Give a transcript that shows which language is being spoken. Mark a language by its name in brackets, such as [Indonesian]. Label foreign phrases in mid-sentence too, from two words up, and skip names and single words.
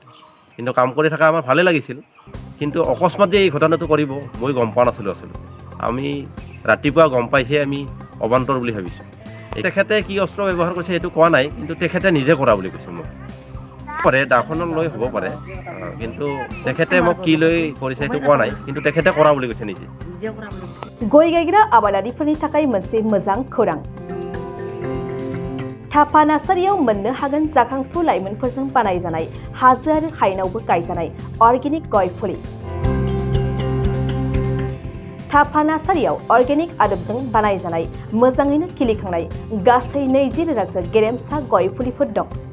[Assamese] কিন্তু কাম কৰি থকা আমাৰ ভালেই লাগিছিল, কিন্তু অকস্মাত যে এই ঘটনাটো কৰিব মই গম পোৱা নাছিলোঁ। আচলতে আমি ৰাতিপুৱা গম পাইহে আমি অবান্তৰ বুলি ভাবিছোঁ। তেখেতে কি অস্ত্ৰ ব্যৱহাৰ কৰিছে সেইটো কোৱা নাই, কিন্তু তেখেতে নিজে কৰা বুলি কৈছে মোক। পাৰে দাখনত লৈ হ'ব পাৰে, কিন্তু তেখেতে মোক কি লৈ কৰিছে সেইটো কোৱা নাই, কিন্তু তেখেতে কৰা বুলি কৈছে নিজে। [Bodo] गय गायग्रा आबादारिफोरनि थाखाय मोनसे मोजां खौरां। थापा नार्सारियाव मोननो हागोन जाखांफु लाइमोनफोरजों बानायजानाय हाजो आरो हायेनावबो गायजानाय अर्गेनिक गय फुलि। थापा नार्सारियाव अर्गेनिक आदबजों बानायजानाय मोजाङैनो खिलिखांनाय गासै 20,000सो गेरेमसा गय फुलिफोर दं।